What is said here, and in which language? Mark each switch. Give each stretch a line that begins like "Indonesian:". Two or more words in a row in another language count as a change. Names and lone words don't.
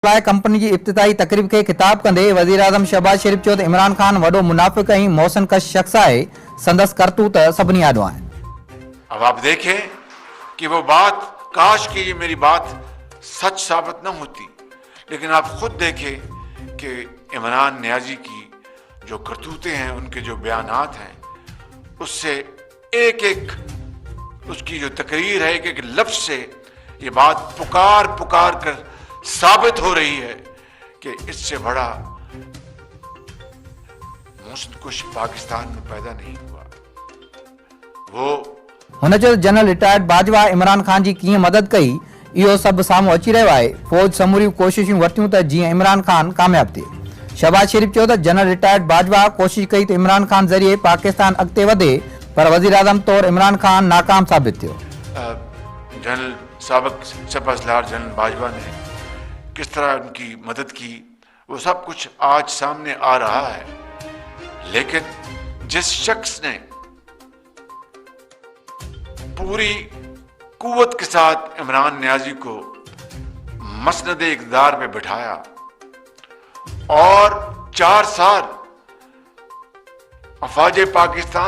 Sindhi: कंपनी की इब्तिदाई तकरीब के खिताब कंदे वजीर आजम शहबाज शरीफ चयो त इमरान खान वडो मुनाफिक ऐं मोहसिन कश शख्स है, संदस करतूत सभिनी आॾो आहिनि।
Urdu: اب آپ دیکھیں کہ وہ بات، کاش کہ یہ میری بات سچ ثابت نہ ہوتی، لیکن آپ خود دیکھیں کہ عمران نیازی کی جو کرتوتیں ہیں، ان کے جو بیانات ہیں، اس سے ایک ایک اس کی جو تقریر ہے، ایک ایک لفظ سے یہ بات پکار پکار کر ثابت ہو رہی ہے کہ اس سے بڑا محسن کچھ پاکستان میں پیدا نہیں ہوا. وہ
Sindhi: हुन चयो जनरल रिटायर्ड बाजवा इमरान खान जी कीअं मदद कई, इहो सभु साम्हूं अची रहियो आहे। फौज समूरियूं कोशिशूं वरितियूं त जीअं इमरान खान कामयाब थिए। शहबाज शरीफ चयो त जनरल रिटायर्ड बाजवा कोशिश कई त इमरान खान ज़रिए पाकिस्तान अॻिते वधे, पर वज़ीर आज़म तौर इमरान खान नाकाम साबित थियो।
Urdu: جنرل سابق سپہ سالار جنرل باجوہ نے کس طرح ان کی مدد کی، وہ سب کچھ آج سامنے آ رہا ہے. لیکن جس شخص نے پوری قوت کے ساتھ عمران نیازی کو مسند اقتدار پہ بٹھایا اور 4 سال افواج پاکستان